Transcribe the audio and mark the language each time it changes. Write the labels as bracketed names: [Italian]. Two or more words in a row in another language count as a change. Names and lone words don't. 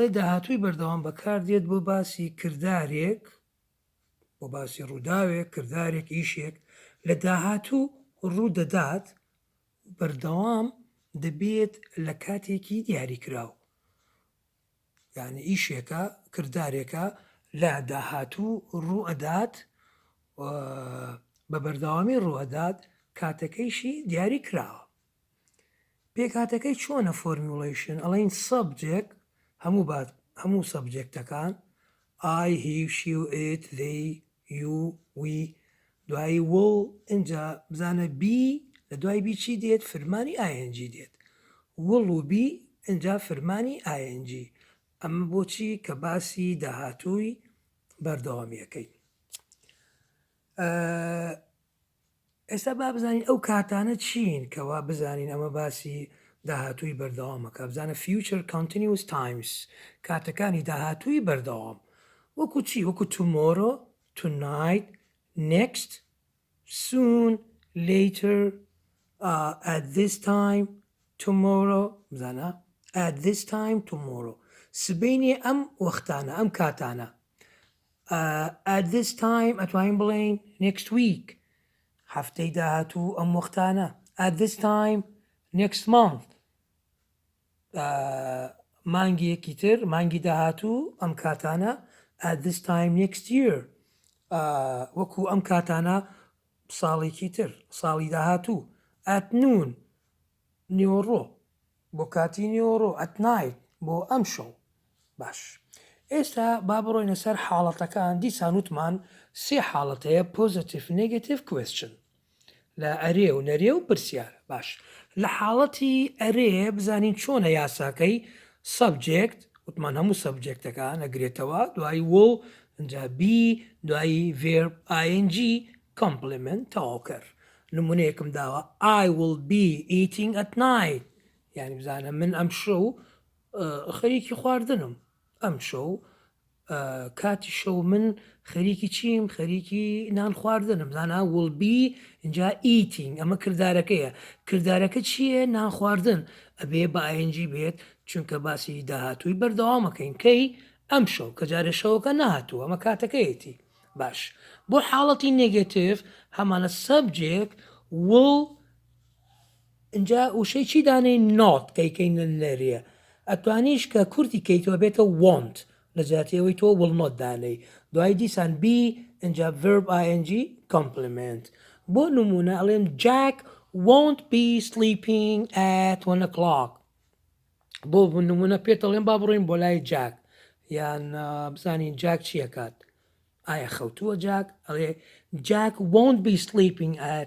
[Central Kurdish] داهاتووی بەردەوام بەکاردێت بۆ باسی کردارێک بۆ باسی ڕووداوێک کردارێک ئیشێک لە داهاتوو ڕوو دەدات بەردەوام دەبێت لە کاتێکی دیاریکراو یعنی ئیشێکە کردارێکە لە داهاتوو ڕوو ئەدات بە بەردەوامی ڕوئەدات کاتەکەیشی دیاری کراوە پێکاتەکەی چۆنە فۆرمیوڵیشن ئەڵین سەبجێک هەموو سەبجێکتەکان [English] I, he, she, it, they, you, we [Central Kurdish] دوایی will اینجا بزانە بی لە دوای بی چی دێت فرمانی ING دێت will و بی اینجا فرمانی ING ئەمە بۆچی کە باسی داهاتووی بەردەوامیەکەی ئێستا با بزانین ئەو کاتانە چین کەوا بزانین ئەمە باسی داهاتووی بەردەوامەکە بزانە future [English] continuous times [Central Kurdish] کاتەکانی داهاتووی بەردەوام وەکو چی وەکو [English] tomorrow, tonight, next, soon, later, at this time, tomorrow بزانە at this time, tomorrow [Central Kurdish] سبەینێ ئەم وەختانە ئەم کاتانە [English] at this time [Central Kurdish] ئەتوانین بڵێین [English] next week [Central Kurdish] هەفتەی داهاتوو ئەم وەختانە [English] at this time next month [Central Kurdish] مانگیەکی تر مانگی داهاتوو ئەم کاتانە [English] at this time next year [Central Kurdish] وەکو ئەم کاتانە ساڵێکی تر ساڵی داهاتوو [English] at noon [Central Kurdish] نیۆڕۆ بۆ کاتی نیۆڕۆ [English] at night [Central Kurdish] بۆ ئەم شەو باش ئێستا با بڕۆینە سەر حاڵەتەکان دیسان وتمان سێ حاڵەتەیە [English] positive negative question [Central Kurdish] لە ئەرێ و نەرێ و پرسیارە باش لە حاڵەتی ئەرێ بزانین چۆنە یاساکەی سەبجێکت وتمان هەموو سەبجێکتەکان ئەگرێتەوە دوایی will اینجا بی دوایی [English] verb ING complement [Central Kurdish] تەواو کرد نمونەیەکم داوە I will [English] be eating at night [Central Kurdish] یعنی بزانە من ئەم شەو خەریکی خواردنم ئەم شەو کاتی شەو من خەریکی چیم خەریکی نان خواردنم زانە [English] will be [Central Kurdish] اینجا eating ئەمە کردارەکەیە کردارەکە چییە نان خواردن ئەبێ بە ING بێت چونکە باسی داهاتووی بەردەوامەکەین کەی ئەم شەو کە جارێ شەوەکە نهاتوو ئەمە کاتەکەیەتی باش بۆ حاڵەتی نێگەتیڤ هەمانە سەبجێک will اینجا وشەی چی دانەی not کەیکەینە نەریە ئەتوانیش کە کورتی کەیتەوە بێتە want لە جاتیەوەی تۆ [English] will not [Central Kurdish] دانەی دوای دیسان بی اینجا [English] verb ING complement [Central Kurdish] بۆ نمونە ئەڵێم [English] Jack won't be sleeping at 1 o'clock [Central Kurdish] بۆ نمونە پێت ئەڵێم با بڕۆین بۆ لای جاک یان بزانین جاک چیەکات ئایا خەوتووە جاک ئەڵێ [English] Jack won't be sleeping at